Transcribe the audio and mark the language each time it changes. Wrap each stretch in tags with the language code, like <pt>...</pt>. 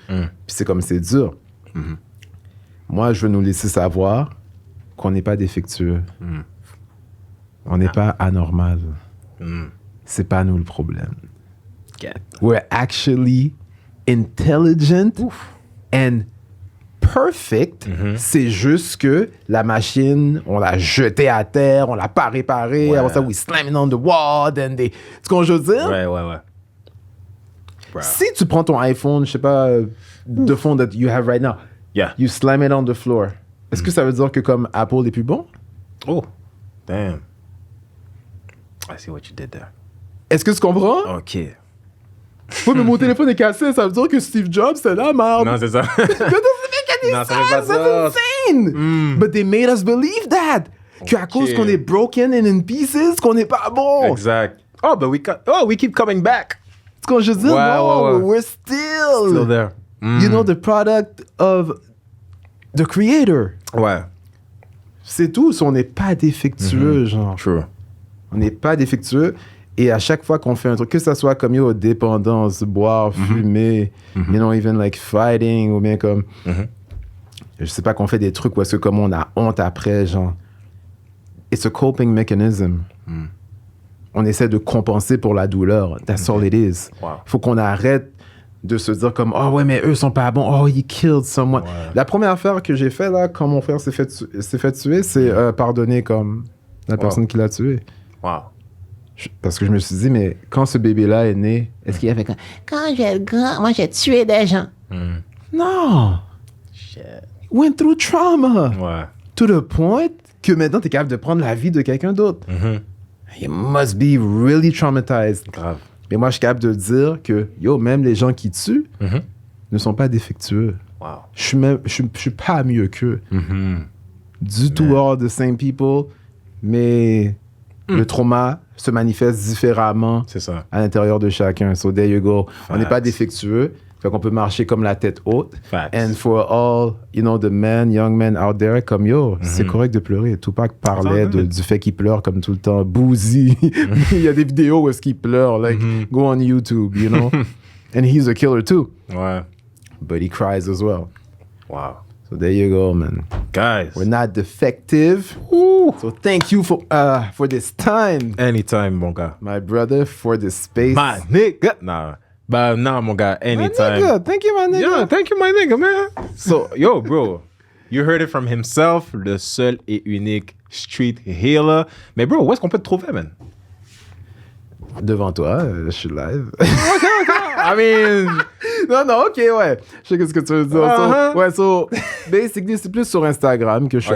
<fr>Puis c'est comme, c'est dur. Moi, je veux nous laisser savoir qu'on n'est pas défectueux. On n'est pas anormal. C'est pas nous le problème.</fr> <en>We're actually intelligent and perfect.</en> <fr>C'est juste que la machine, on l'a jetée à terre, on l'a pas réparée. Après ça,</fr> <en>we slam it on the wall.</en> <fr>Tu comprends ce que je veux dire? Ouais. Si tu prends ton iPhone, je sais pas,</fr> <en>the phone that you have right now, you slam it on the floor.</en> <fr>Est-ce que ça veut dire que comme Apple est plus bon?</fr> <en>Oh, damn. I see what you did there.</en> <fr>Est-ce que tu comprends? OK. Oui, mais mon téléphone est cassé, ça veut dire que Steve Jobs, c'est la merde. Non, c'est ça. Non, ça fait pas ça.</fr> <en>That's insane. But they made us believe that.</en> <fr>Qu'à cause qu'on est</fr> <en>broken and in pieces,</en> <fr>qu'on n'est pas bon. Exact.</fr> <en>Oh, but we keep coming back.</en> <fr>C'est quand je dis,</fr> <en>no, we're still there. You know, the product of the creator.</en> <fr>Ouais. C'est tout. On n'est pas défectueux, genre.</fr> <en>True.</en> <fr>On n'est pas défectueux. Et à chaque fois qu'on fait un truc, que ça soit comme dépendance, boire, fumer,</fr> <en>you know, even like fighting,</en> <fr>ou bien comme, je sais pas, qu'on fait des trucs où est-ce que comme on a honte après, genre,</fr> <en>it's a coping mechanism.</en> <fr>On essaie de compenser pour la douleur.</fr> <en>That's all it is.</en> <fr>Faut qu'on arrête de se dire comme, oh ouais, mais eux sont pas bons,</fr> <en>oh, he killed someone.</en> <fr>La première affaire que j'ai fait là, quand mon frère s'est fait tuer, c'est pardonner comme la personne qui l'a tué.</fr> <en>Wow.</en> <fr>Parce que je me suis dit, mais quand ce bébé-là est né, est-ce qu'il a fait quand j'ai le grand, moi j'ai tué des gens. Non!</fr> <en>Shit. Went through trauma.</en> <fr>Ouais.</fr> <en>To the point</en> <fr>que maintenant, t'es capable de prendre la vie de quelqu'un d'autre.</fr> <en>You must be really traumatized.</en> <fr>Grave. Mais moi, je suis capable de dire que, yo, même les gens qui tuent ne sont pas défectueux.</fr> <en>Wow.</en> <fr>Je suis pas mieux qu'eux. Du tout</fr> <en>all the same people,</en> <fr>mais le trauma se manifeste différemment C'est ça. à l'intérieur de chacun.</fr> <en>So there you go.</en> <fr>On n'est pas</fr> <en>Facts.</en> <fr>défectueux, fait qu'on peut marcher comme la tête haute.</fr> <en>Facts. And for all, you know, the men, young men out there, comme yo,</en> <fr>c'est correct de pleurer. Tupac parlait Attends, du fait qu'il pleure comme tout le temps. Boozy. Il y a des vidéos où est-ce qu'il pleure.</fr> <en>Like, go on YouTube, you know. And he's a killer too.</en> <fr>Ouais.</fr> <en>But he cries as well. Wow. So there you go, man. Guys. We're not defective. So thank you for this time,</en> <fr>Anytime, mon gars.</fr> <en>my brother, for this space. My nigga. Nah. Bah, nah,</en> <fr>mon gars.</fr> <en>My Anytime. nigga, thank you, my nigga. Yeah, thank you, my nigga, man. So, yo, bro, you heard it from himself,</en> <fr>le seul et unique street healer. Mais, bro, où est-ce qu'on peut te trouver, man? Devant toi, je suis live.</fr> <en>I mean,</en> <fr>non, ok, ouais. Je sais ce que tu veux dire. Uh-huh. So, basically, c'est plus sur Instagram que je suis</fr>